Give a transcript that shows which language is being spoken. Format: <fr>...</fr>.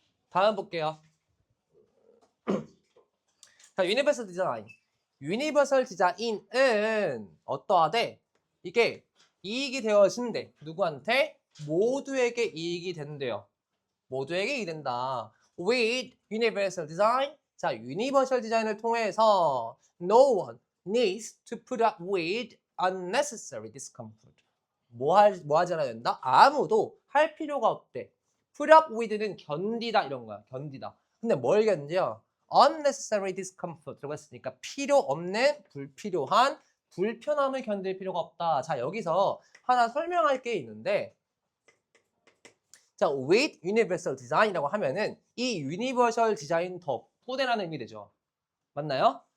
<ko>다음 볼게요. 자, 유니버설 디자인. 유니버설 디자인은 어떠하대? 이게 이익이 되어진대. 누구한테? 모두에게 이익이 된대요. 모두에게 이익이 된다.</ko> <en>With universal design.</en> <ko>자, 유니버설 디자인을 통해서</ko> <en>no one needs to put up with unnecessary discomfort.</en> <ko>뭐 하지 않아야 된다? 아무도 할 필요가 없대.</ko> <en>put up with</en> <ko>는 견디다 이런 거야. 견디다. 근데 뭘 견뎌? unnecessary discomfort라고 했으니까 필요 없는 불필요한 불편함을 견딜 필요가 없다. 자, 여기서 하나 설명할 게 있는데 자,</ko> <en>with universal design</en> <ko>이라고 하면은 이 유니버설 디자인 덕분에라는 의미 되죠. 맞나요?</ko>